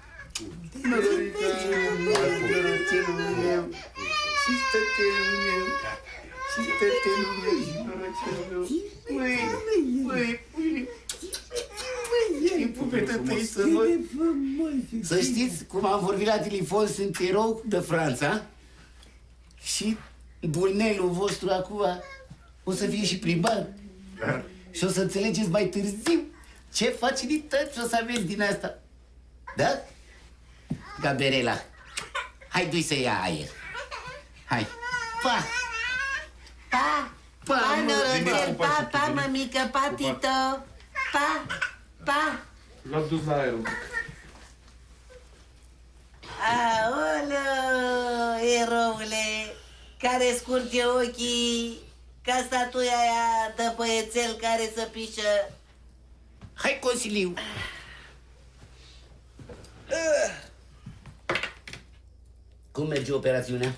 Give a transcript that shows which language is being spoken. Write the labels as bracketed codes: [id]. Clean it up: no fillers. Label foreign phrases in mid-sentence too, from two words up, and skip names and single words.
[ro] Să știți, cum am vorbit la telefon, sunt erou de Franța și burnelul vostru acum o să fie și primar. Și o să înțelegeți mai târziu ce facilități o să aveți din asta. Da? Gabriela, hai, du-i să ia aer. Hai. Pa! Pa, norocel, pa, mămică, pa, tito. Pa. L-a dus la aer un pic. Aoleu, eroule, care scurge ochii ca statuia aia de băiețel care să pișă. Hai, consiliu. Cum merge operațiunea?